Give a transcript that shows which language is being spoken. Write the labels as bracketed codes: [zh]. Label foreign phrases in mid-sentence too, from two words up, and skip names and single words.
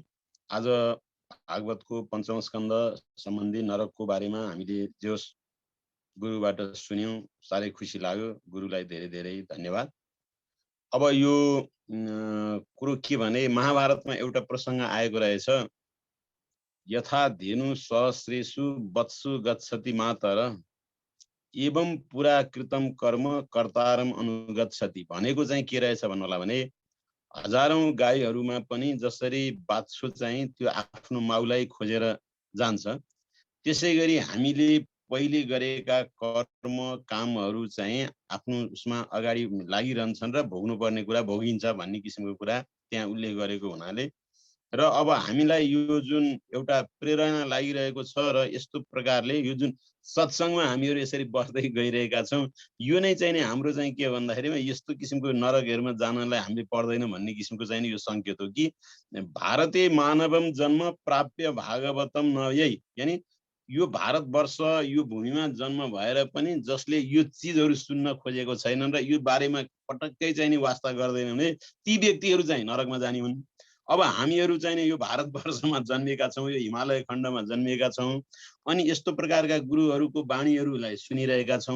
[ne] आज भागवतको पञ्चम स्कन्द सम्बन्धी नरकको बारेमा हामीले जोस गुरुबाट सुन्यौं, साह्रै खुसी लाग्यो। गुरुलाई धेरै धेरै धन्यवाद। अब यो कुरो के भने, महाभारतमा एउटा प्रसङ्ग आएको रहेछ, [sa] यथा धेनु सहस्रेषु वत्सु गच्छति मातर एवं पुरा कृतम कर्म कर्तारम अनुगच्छति। [ne] भनेको चाहिँ के रहेछ भन्नु होला भने, हजारौं गाईहरूमा पनि जसरी बाछो चाहिँ त्यो आफ्नो माउलाई खोजेर जान्छ, त्यसै गरी हामीले पहिले गरेका कर्म कामहरू चाहिँ आफ्नो उसमा अगाडि लागिरहन्छन् र भोग्नुपर्ने कुरा भोगिन्छ भन्ने किसिमको कुरा त्यहाँ उल्लेख गरेको हुनाले, र अब हामीलाई यो जुन एउटा प्रेरणा लागिरहेको छ र यस्तो प्रकारले यो जुन सत्सङ्गमा हामीहरू यसरी बस्दै गइरहेका छौँ, यो नै चाहिँ नि हाम्रो चाहिँ के भन्दाखेरिमा यस्तो किसिमको नरकहरूमा जानलाई हामीले पर्दैन भन्ने किसिमको चाहिँ नि यो सङ्केत हो कि [sa] भारतीय मानवम जन्म प्राप्य भागवतम नयै, [ne] यानि यो भारतवर्ष यो भूमिमा जन्म भएर पनि जसले यो चिजहरू सुन्न खोजेको छैनन् र यो बारेमा पटक्कै चाहिँ नि वास्ता गर्दैनन् भने ती व्यक्तिहरू चाहिँ नरकमा जाने हुन्। अब हामीहरू चाहिँ नि यो भारतवर्षमा जन्मिएका छौँ, यो हिमालय खण्डमा जन्मिएका छौँ, अनि यस्तो प्रकारका गुरुहरूको वाणीहरूलाई सुनिरहेका छौँ।